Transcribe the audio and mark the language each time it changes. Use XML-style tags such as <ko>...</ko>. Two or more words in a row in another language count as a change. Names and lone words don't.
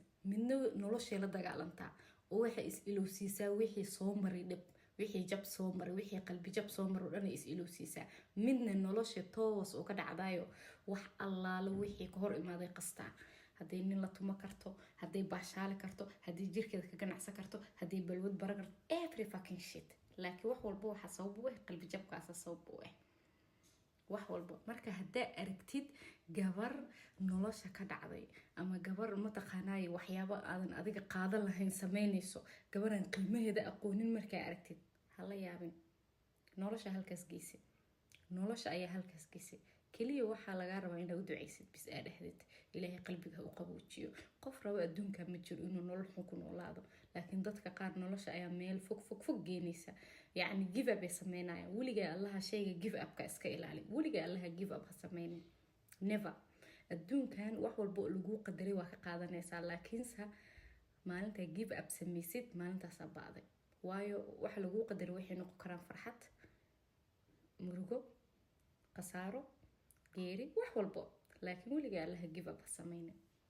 <so>midna nolosheeda la dagaalantaa oo waxay is ilowsiisaa wixii soo maray dhib, wixii jab soo maray, wixii qalbi jab soo maray dhan is ilowsiisaa. midna nolosha toos oo ka dhacdayo wax allaala wixii ka hor imaaday qastaa. hadday nin la tuma karto, hadday baashaali karto, hadday jirkeeda ka ganacsan karto, hadday balwad bara karto,</so> <en>every fucking shit.</en> <so>laakiin wax walba waxa sabab u qalbi jabkaas sabab u wax walba. marka haddaa aragtid gabar nolosha ka dhacday ama gabar mataqaanay waxyaabo aadan adiga qaadan lahayn sameynayso, gabaran qiimaheeda aqoonin markaa aragtid, hala yaabin. nolosha halkaas geysay, nolosha ayaa halkaas geysay. kaliya waxaa laga rabaa inaad u duceysid bis aad dhahdid ilaahay qalbiga u qaboojiyo. qof raba adduunka ma jiro inuu nolol xun ku noolaado, laakiin dadka qaar nolosha ayaa meel fog geynaysa. yacni</so> <en>give up</en> <so>ay sameynayaan. weligaa allaha shayga</so> <en>give up-ka</en> <so>iska ilaali. weligaa allaha</so> <en>give up</en> <so>ha sameynin, never. adduunkan wax walba lagu qadaray waa ka qaadanaysaa, laakiinse maalinta</so> <en>give up</en> <so>sameysid maalintaas baaday. waayo waxa lagu qadaray waxay noqon karaan farxad, murugo, qasaaro, geeri, wax walba. laakiin weligaa allaha</so> <en>give up</en> <so>ha sameynin.</so>